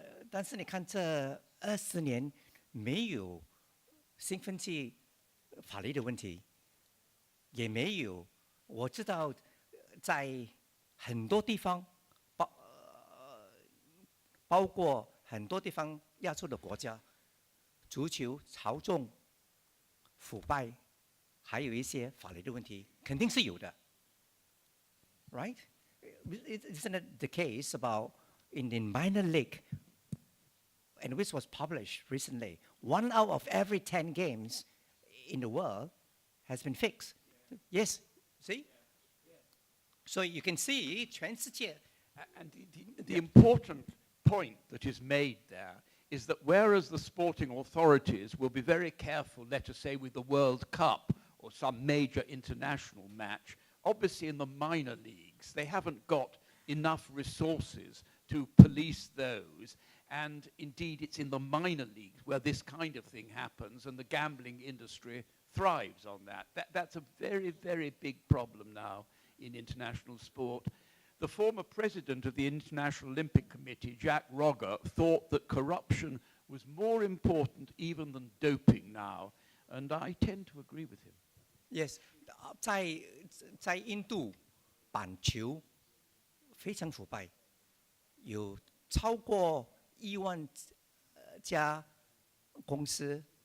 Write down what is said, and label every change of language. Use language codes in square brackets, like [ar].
[zh] 但是你看这20年没有兴奋剂法律的问题，也没有我知道在很多地方包括很多地方亚洲的国家，足球操纵、腐败，还有一些法律的问题，肯定是有的 ， [en] right? Isn't it the case about in the minor league, and which was published recently, 1 out of every 10 games in the world has been fixed. Yes, see? So you can see [zh] 全世界 [en] And the important point that is made there is that whereas the sporting authorities will be very careful, let us say, with the World Cup or some major international match, obviously in the minor leagues, they haven't got enough resources to police those. And indeed, it's in the minor leagues where this kind of thing happens, and the gambling industry thrives on that. That's a very, very big problem now in international sport. The former president of the International Olympic Committee, Jack Rogger, thought that corruption was more important even than doping now, and I tend to agree with him. Yes， [zh] 在印度板球非常腐败，有超过1万家公司。